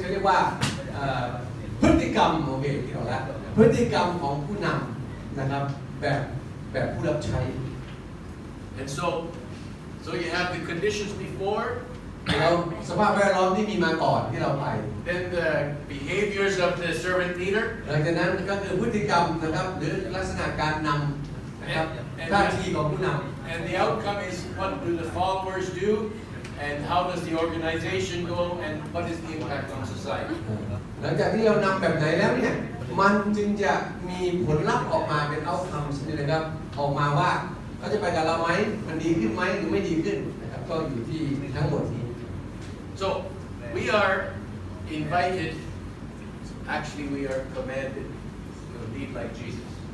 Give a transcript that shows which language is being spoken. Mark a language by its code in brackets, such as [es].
[th] เขาเรียกว่าพฤติกรรมโอเคที่เราละพฤติกรรมของผู้นำนะครับแบบผู้รับใช้ [en] And so you have the conditions before, [th] แล้วสภาพแวดล้อมที่มีมาก่อนที่เราไป [en] then the behaviors of the servant leader, [th] หลังจากนั้นก็คือพฤติกรรมนะครับหรือลักษณะการนำนะครับท่าทีของผู้นำ [en] and the outcome is what do the followers do, and how does the organization go, and what is the impact on society. [th] หลังจากที่เรานำแบบไหนแล้วเนี่ยมันจึงจะมีผลลัพธ์ออกมาเป็น outcomes นี่นะครับออกมาว่าเขาจะไปกับเราไหมมันดีขึ้นไหมหรือไม่ดีขึ้นนะครับก็อยู่ที่ทั้งหมดนี้ [en] So we are invited, actually we are commanded to lead like Jesus.